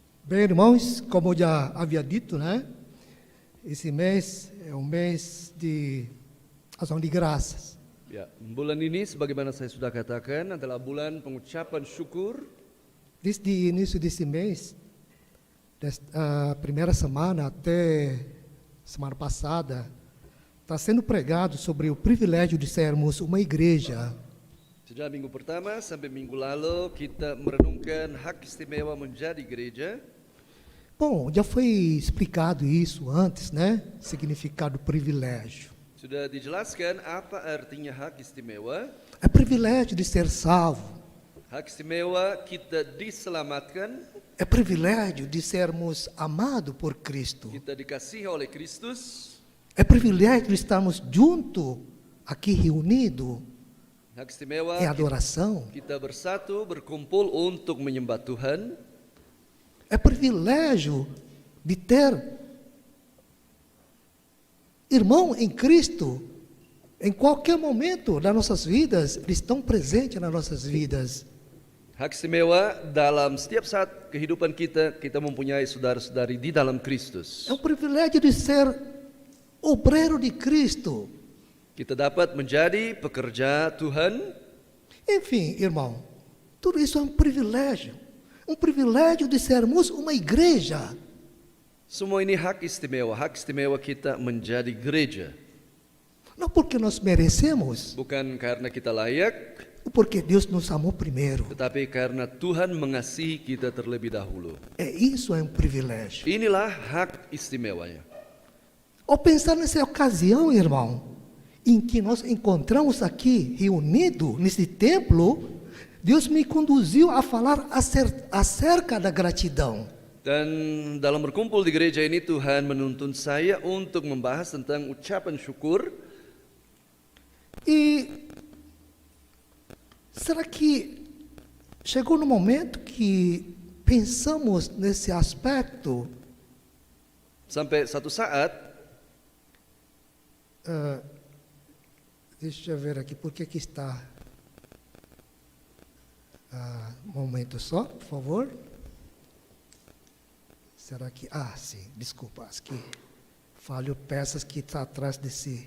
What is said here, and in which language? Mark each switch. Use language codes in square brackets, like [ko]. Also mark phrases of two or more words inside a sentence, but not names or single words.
[pt] Bem, irmãos, como já havia dito, né? Esse mês é um mês de ação de graças. [id] Ya, bulan ini sebagaimana saya sudah katakan adalah bulan pengucapan syukur. [pt] Desde o início desse mês, a primeira semana até semana passada, está sendo pregado sobre o privilégio de sermos uma igreja. [id] Sejak minggu pertama sampai minggu lalu kita merenungkan hak istimewa menjadi gereja. [pt] Bom, já foi explicado isso antes, né? Significado privilégio. [id] Sudah dijelaskan apa artinya hak istimewa. [pt] É privilégio de ser salvo. [id] Hak istimewa kita diselamatkan, [pt] É privilégio de sermos amados por Cristo. [id] kita dikasihi oleh Kristus. [pt] É privilégio de estarmos juntos, aqui reunidos, [id] Hak istimewa [pt] em adoração. [id] kita bersatu berkumpul untuk menyembah Tuhan. [pt] É privilégio de ter irmão em Cristo. Em qualquer momento das nossas vidas, eles estão presentes nas nossas vidas. [id] Hak istimewa dalam setiap saat kehidupan kita mempunyai saudara-saudari di dalam Kristus. [pt] É um privilégio de ser obreiro de Cristo. [id] Kita dapat menjadi pekerja Tuhan. [pt] Enfim, irmão, tudo isso é um privilégio. Um privilégio de sermos uma igreja. [id] Semua ini hak istimewa kita menjadi gereja. [pt] Não porque nós merecemos, [id] Bukan karena kita layak, [pt] porque Deus nos amou primeiro. [id] tetapi karena Tuhan mengasihi kita terlebih dahulu. [pt] Isso é um privilégio. [id] Inilah hak istimewanya. [pt] Ao pensar nessa ocasião, irmão, em que nós encontramos aqui reunidos nesse templo, Deus me conduziu a falar acerca da gratidão. [id] Dan dalam berkumpul di gereja ini Tuhan menuntun saya untuk membahas tentang ucapan syukur. [pt] E será que chegou no momento que pensamos nesse aspecto? [id] Sampai satu saat, [pt] Deixa eu ver aqui, por que está? Um momento só, por favor. Será que... sim, desculpa, acho que falho peças que está atrás desse...